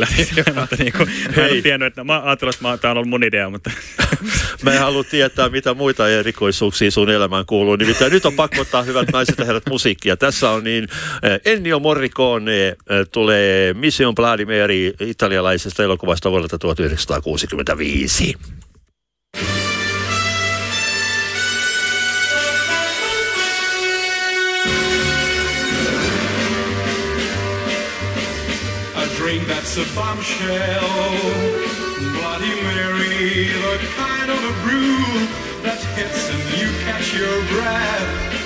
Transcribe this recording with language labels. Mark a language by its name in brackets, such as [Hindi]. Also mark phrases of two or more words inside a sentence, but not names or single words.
[Finnish] Mä en tiennyt, että mä ajattelin, että tää on ollut mun idea, mutta mä en halua tietää, mitä muita erikoisuuksia sun elämään kuuluu. Nimittäin nyt on pakko ottaa hyvät naiset ja herrat musiikkia. Tässä on Ennio Morricone tulee Mission Vladimiri italialaisesta elokuvasta vuodelta 1965. [English] A drink that's a bombshell, Bloody Mary, the kind of a brew that hits and you catch your breath.